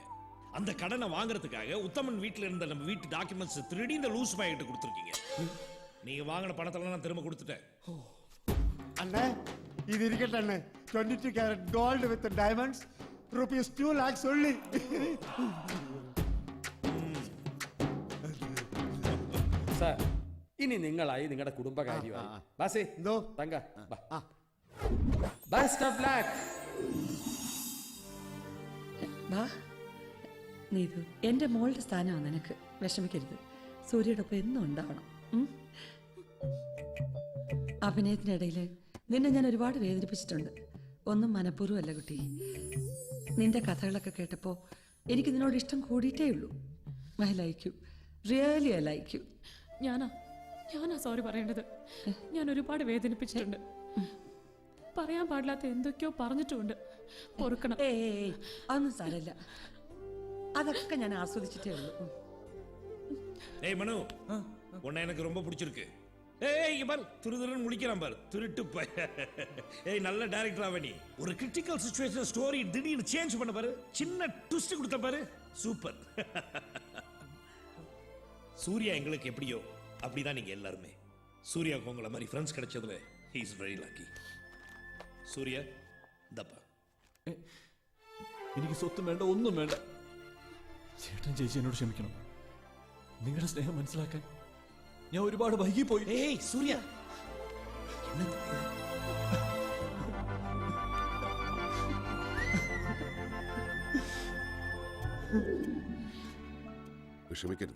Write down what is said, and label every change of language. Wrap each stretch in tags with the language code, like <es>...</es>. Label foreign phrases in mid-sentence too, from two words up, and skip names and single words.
<ta>அந்த கடனை வாங்குறதுக்காக உத்தமன் வீட்டுல இருந்த நம்ம வீட்டு டாக்குமெண்ட்ஸ் திருடி இந்த லூஸ் பாய் கிட்ட கொடுத்துருக்கீங்க. நீங்க வாங்கின பணத்தெல்லாம் நான் திரும்ப கொடுத்துட்டேன். அண்ணே, இது இருக்கட்டும் அண்ணே.</ta> <en>22 carat gold with diamonds ₹2 lakhs சொல்லி.</en> <ml>സാർ ഇനി നിങ്ങളായി നിങ്ങളുടെ കുടുംബകാര്യമായി ബാസേ എന്തോ</ml> <en>തങ്ക best of luck.</en> <ml>വാ നീതു, എന്റെ മോളുടെ സ്ഥാനമാണ് നിനക്ക്. വിഷമിക്കരുത്. സൂര്യയുടെ ഒപ്പം എന്നും ഉണ്ടാവണം. അഭിനയത്തിനിടയിൽ നിന്നെ ഞാൻ ഒരുപാട് വേദനിപ്പിച്ചിട്ടുണ്ട്. ഒന്നും മനഃപൂർവ്വമല്ല കുട്ടി. നിന്റെ കഥകളൊക്കെ കേട്ടപ്പോൾ എനിക്ക് നിന്നോട് ഇഷ്ടം കൂടിയിട്ടേ ഉള്ളൂ.</ml> <en>I like you, really I like you.</en> <ml>ഞാനാ സോറി പറയേണ്ടത്. ഞാൻ ഒരുപാട് വേദനിപ്പിച്ചിട്ടുണ്ട്. പറയാൻ പാടില്ലാത്ത എന്തൊക്കെയോ പറഞ്ഞിട്ടുമുണ്ട്. പൊറുക്കണം. അതൊന്നും സാരമില്ല. അതൊക്കെ ഞാൻ ആസ്വദിച്ചിട്ടേ ഉള്ളൂ.</ml> <ta>ஏய் மனு உன்னை எனக்கு ரொம்ப பிடிச்சிருக்கு. ஏய் இங்க பாரு துருதுருன்னு முழிக்கிறான் பாரு திருட்டு பைய. ஏய் நல்ல டைரக்டர் அவனி. ஒரு</ta> <en>critical situation story</en> <ta>திடீர்னு சேஞ்ச் பண்ண பாரு. சின்ன ட்விஸ்ட் கொடுத்த பாரு. சூப்பர். சூர்யா எங்களுக்கு எப்படியோ அப்படிதான் நீங்க எல்லாருமே. சூர்யாவுக்கு உங்களை மாதிரி ஃப்ரெண்ட்ஸ் கிடைச்சதுல</ta> <en>he is very lucky.</en> <ml>സൂര്യ എനിക്ക് സ്വത്തും വേണ്ട, ഒന്നും വേണ്ട. ചേട്ടൻ ചേച്ചി എന്നോട് ക്ഷമിക്കണം. നിങ്ങളുടെ സ്നേഹം മനസ്സിലാക്കാൻ ഞാൻ ഒരുപാട് വൈകിപ്പോയി. ഏയ് സൂര്യ, വിഷമിക്കരുത്.</ml>